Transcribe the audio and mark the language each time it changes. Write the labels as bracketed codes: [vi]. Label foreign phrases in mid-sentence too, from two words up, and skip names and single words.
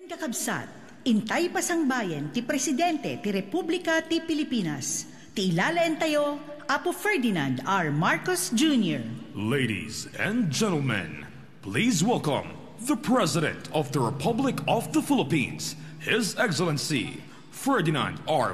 [ilo] kakabsat, intay pasang bayan ti Presidente ti Republika ti Pilipinas, ti ilalaen tayo, Apo Ferdinand R. Marcos Jr. [en] Ladies and gentlemen, please welcome the President of the Republic of the Philippines, His Excellency Ferdinand R.